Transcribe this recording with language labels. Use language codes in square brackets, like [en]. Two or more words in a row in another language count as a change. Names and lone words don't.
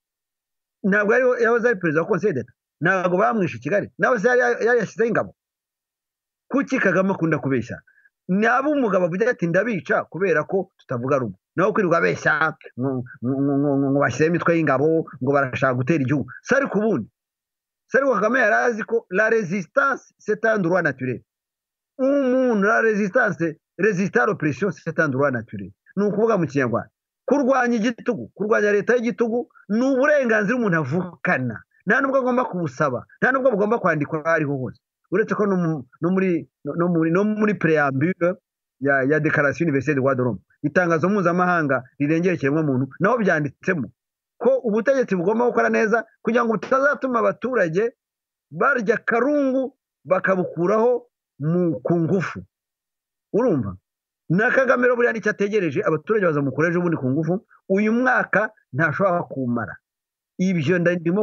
[rw] ntabwo ari yahoze ari perezida wa Conseil d'Etat ntabwo bamwishe Kigali nawe se yari yashyizeho ingabo kuki Kagame akunda kubeshya nabo umugabo avuga ati ndabica kubera ko tutavuga rumwe naho kwirirwa abeshya ngo bashyire imitwe y'ingabo ngo barashaka gutera igihugu sari kubundi sari Kagame yarazi ko [fr] la résistance c'est un droit naturel [rw] umuntu [fr] la résistance résister l'oppression c'est un droit naturel [rw] ni ukuvuga mu Kinyarwanda kurwanya igitugu kurwanya leta y'igitugu ni uburenganzira umuntu avukana nta nubwo agomba kubusaba nta nubwo bugomba kwandikwa ariho hose uretse ko no muri préambule ya déclaration universelle des droits de l'homme itangazo mpuzamahanga rirengera ikiremwamuntu naho byanditsemo ko ubutegetsi bugomba gukora neza kugira ngo butazatuma abaturage barya karungu bakabukuraho ku ngufu urumva na Kagame rero buriya nicyo ategereje abaturage bazamukoreje ubundi ku ngufu uyu mwaka ntashobora kumara ibyo ndimo